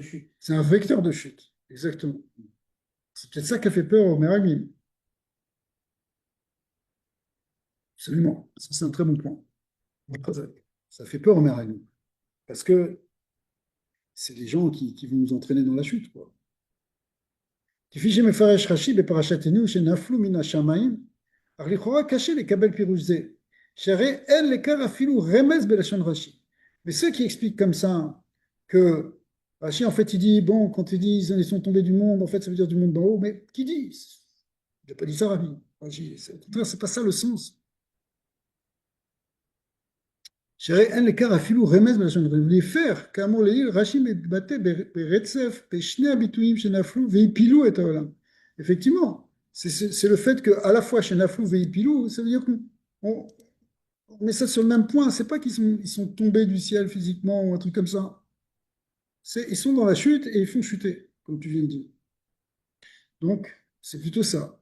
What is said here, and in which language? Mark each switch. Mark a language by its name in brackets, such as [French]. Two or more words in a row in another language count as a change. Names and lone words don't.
[French] C'est un vecteur de chute, exactement. C'est peut-être ça qui a fait peur au Meraglim. Absolument, ça c'est un très bon point. Ça fait peur au Meraglim. Parce que c'est des gens qui vont nous entraîner dans la chute, quoi. [Hebrew] כפי שמפרש רש"י בפרשתנו שנפלו מן השמיים, אך לכאורה קשה לקבל פירוש זה, שהרי אין לכך אפילו רמז בלשון רש"י. [French] Mais ceux qui expliquent comme ça que Rashi, en fait, il dit, bon, quand ils disent ils sont tombés du monde, en fait, ça veut dire du monde d'en haut, mais qui dit? Il n'a pas dit ça, Rabbi. Rashi, au contraire, c'est pas ça le sens. [Hebrew] שהרי אין לכך אפילו רמז בלשון רש"י. ולהפך, כאמור לעיל, רש"י מתבטא ברצף בשני הביטויים שנפלו והפילו את העולם. [French] Effectivement, c'est le fait qu'à la fois chez Naflou et Ipilou, ça veut dire qu'on Mais ça, sur le même point, c'est pas ils sont tombés du ciel physiquement ou un truc comme ça. Ils sont dans la chute et ils font chuter, comme tu viens de dire. Donc, c'est plutôt ça.